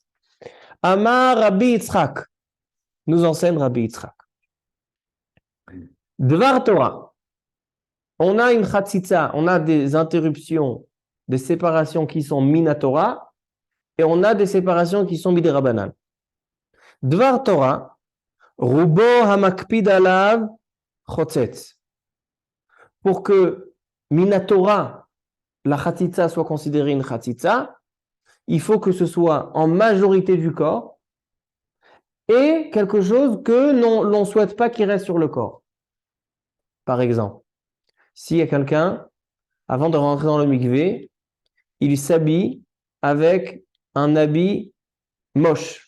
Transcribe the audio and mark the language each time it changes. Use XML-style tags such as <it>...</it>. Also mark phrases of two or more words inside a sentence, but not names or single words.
<he>אמר רבי יצחק,</he> <fr>nous enseigne Rabbi Yitzhak.</fr> <he>דבר תורה,</he> <fr>on a une chatzitza, on a des interruptions, des séparations qui sont minatora, et on a des séparations qui sont midirabanan.</fr> <he>דבר תורה, רובו המקפיד עליו חוצץ.</he> <fr>Pour que minatora, la chatzitza soit considérée une chatzitza, il faut que ce soit en majorité du corps et quelque chose que l'on ne souhaite pas qu'il reste sur le corps. Par exemple, s'il y a quelqu'un, avant de rentrer dans le mikvé, il s'habille avec un habit moche.</fr>